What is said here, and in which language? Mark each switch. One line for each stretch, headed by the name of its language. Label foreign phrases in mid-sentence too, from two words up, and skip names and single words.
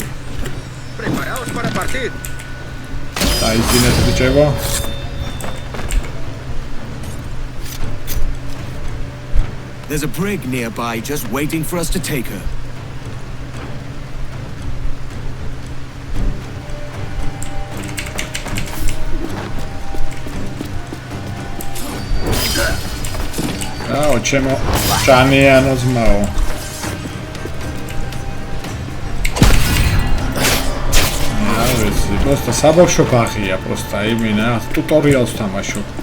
Spanish: Preparaos para partir.
Georgian: დაიძინეთ ბიჭებო.
English: There's a brig nearby just waiting for us to take her.
Georgian: აო, ჩემო ჭანიანო ძმაო. Просто საბავშვო ბაღია, просто იმენა ტუტორიალს თამაშობ.